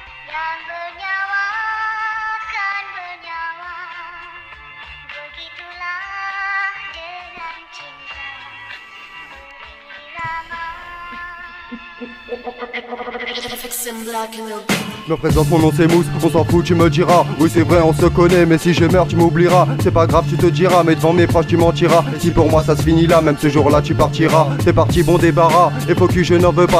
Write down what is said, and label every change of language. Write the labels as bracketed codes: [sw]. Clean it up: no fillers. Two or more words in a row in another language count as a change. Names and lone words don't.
[id] Yang bernyawa kan bernyawa, begitulah dengan cinta berirama. [fr] Je me présente, mon nom c'est Mousse, on s'en fout, tu me diras. Oui c'est vrai, on se connaît, mais si je meurs tu m'oublieras. C'est pas grave, tu te diras, mais devant mes proches tu mentiras. Si pour moi ça se finit là, même ce jour-là tu partiras. T'es parti, bon débarras, et faut que je n'en veux pas.